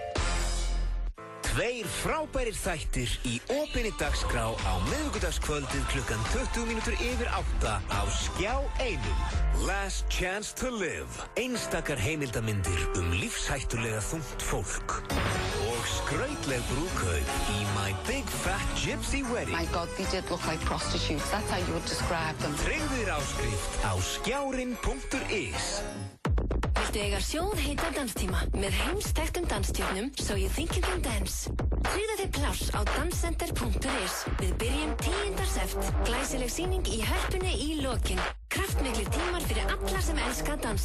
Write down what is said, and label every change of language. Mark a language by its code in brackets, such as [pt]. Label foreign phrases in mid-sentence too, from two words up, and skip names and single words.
[is] 2 frábærir þættir í opinni dagskrá á miðvikudagskvöldið klukkan 8:20 á Skjá 1. Last Chance to Live. Einstakar heimildarmyndir lífshættulega þungt fólk. Og skrautleg brúðkaup í My Big Fat Gypsy Wedding. [en] My God, they did look like prostitutes. That's how you would describe them. [is] Tryggðu þér áskrift á skjárin.is. Viltu eiga sjóðheita danstíma með heimsþekktum dansstjörnum So You Think You Can Dance? Tryggðu þér pláss á danscenter.is. Við byrjum 10. sept. Glæsileg sýning í Hörpunni í lokin. Kraftmiklir tímar fyrir alla sem elska að dansa.